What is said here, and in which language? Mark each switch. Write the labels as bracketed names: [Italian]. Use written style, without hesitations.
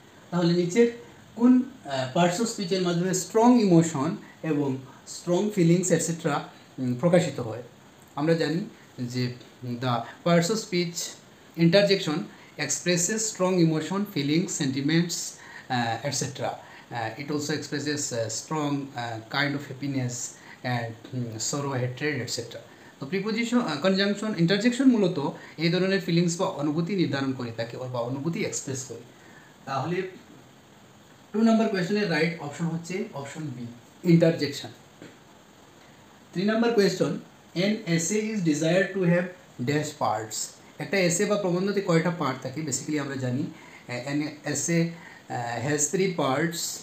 [Bangla] তাহলে নিচের কোন পার্টস অফ স্পিচের মাধ্যমে স্ট্রং ইমোশন এবং স্ট্রং ফিলিংস এটসেট্রা প্রকাশিত হয়? আমরা জানি যে [English] The parts of speech interjection expresses strong emotion, feelings, sentiments etcetera. It also expresses strong kind of happiness and sorrow, hatred, etc. [Bangla] তো প্রিপোজিশন, কনজাংশন, ইন্টারজেকশন মূলত এই ধরনের ফিলিংস বা অনুভূতি নির্ধারণ করে থাকে বা অনুভূতি এক্সপ্রেস করে। তাহলে 2 নম্বর কোয়েশ্চনের রাইট অপশন হচ্ছে option B, interjection. [English] 3 নম্বর question, an essay is desired to have dash parts. [Bangla] একটা এসে বা প্রবন্ধতে কয়টা পার্ট থাকে? বেসিক্যালি আমরা জানি [English] an essay has 3 parts.